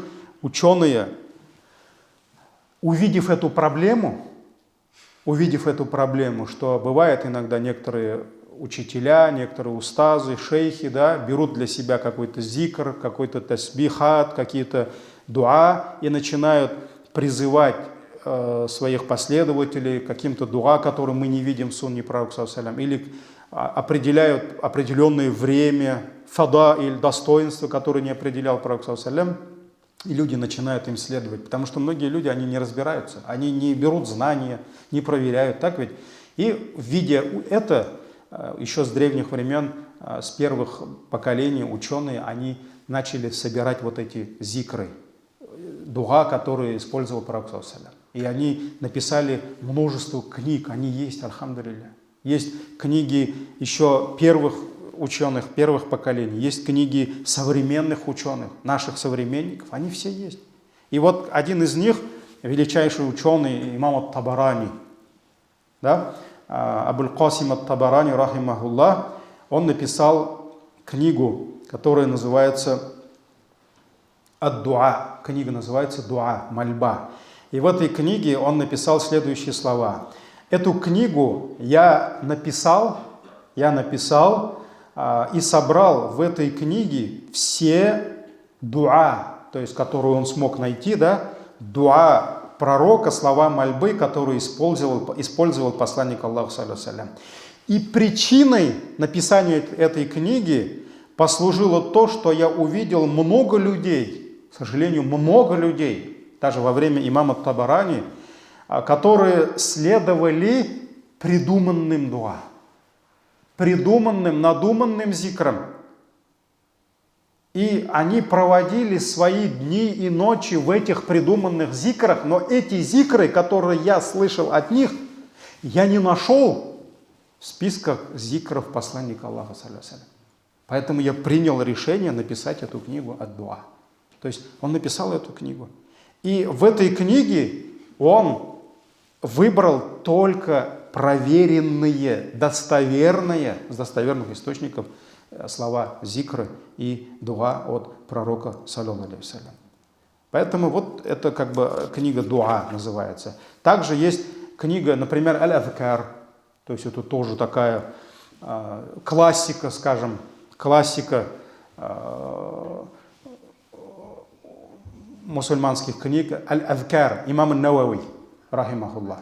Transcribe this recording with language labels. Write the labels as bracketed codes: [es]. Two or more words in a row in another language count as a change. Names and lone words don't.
[ru] Ученые, увидев эту проблему, что бывает иногда некоторые учителя, некоторые устазы, шейхи, да, берут для себя какой-то зикр, какой-то тасбихат, какие-то дуа и начинают призывать своих последователей каким-то дуа, который мы не видим в сунне пророка, [ar] صلى الله عليه وسلم, [ru] или определяют определенное время, фада или достоинство, которое не определял пророк, [ar] صلى الله عليه وسلم, [ru] и люди начинают им следовать. Потому что многие люди, они не разбираются, они не берут знания, не проверяют, так ведь? И видя это, еще с древних времен, с первых поколений ученые, они начали собирать вот эти зикры, дуа, которые использовал пророк, [ar] صلى الله عليه وسلم. [ru] И они написали множество книг, они есть, альхамдулилля. Есть книги еще первых ученых, первых поколений, есть книги современных ученых, наших современников, они все есть. И вот один из них, величайший ученый, имам ат-Табарани, да, Абуль Касим ат-Табарани, рахимахуллах, он написал книгу, которая называется «Ад-дуа». Книга называется «Дуа», «Мольба». И в этой книге он написал следующие слова. Эту книгу я написал и собрал в этой книге все дуа, то есть которую он смог найти, да, дуа пророка, слова мольбы, которые использовал посланник Аллаха, [ar] صلى الله عليه وسلم. [ru] И причиной написания этой книги послужило то, что я увидел много людей, к сожалению, много людей, даже во время имама Табарани, которые следовали придуманным дуа, придуманным, надуманным зикрам. И они проводили свои дни и ночи в этих придуманных зикрах, но эти зикры, которые я слышал от них, я не нашел в списках зикров посланника Аллаха, [ar] صلى الله عليه وسلم. [ru] Поэтому я принял решение написать эту книгу ад-дуа. То есть он написал эту книгу. И в этой книге он выбрал только проверенные, достоверные, с достоверных источников слова зикры и дуа от пророка, [ar] صلى الله عليه وسلم. [ru] Поэтому вот это как бы книга дуа называется. Также есть книга, например, Аль-Адхкар, то есть это тоже такая классика, скажем, классика мусульманских книг, Аль-Адхкар, имам ан-Навави, рахимахуллах.